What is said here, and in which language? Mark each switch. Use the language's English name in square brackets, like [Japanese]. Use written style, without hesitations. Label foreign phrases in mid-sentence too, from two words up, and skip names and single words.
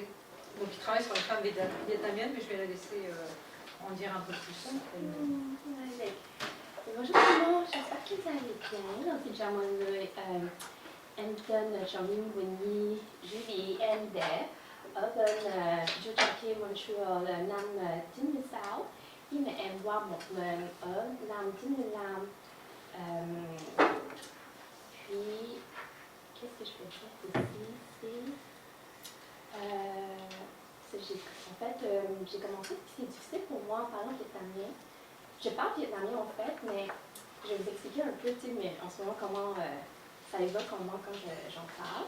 [French] Donc il travaille sur les femmes vietnamiennes, mais je vais la laisser en dire un peu plus. Bonjour tout le monde, j'espère que vous allez bien. Donc, déjà, moi, Anton, Jean-Ming, Winnie, Julie, [English] and Dave. Then, Jojaki, Montreal, [Vietnamese] Nam Tin Sao. Khi mà em qua một lần ở Nam Tin Lam. [French] Puis, qu'est-ce que je peux dire ici? En fait, j'ai commencé, c'est difficile pour moi en parlant vietnamien. Je parle vietnamien en fait, mais je vais vous expliquer un peu, mais en ce moment, comment ça évoque en moi quand j'en parle.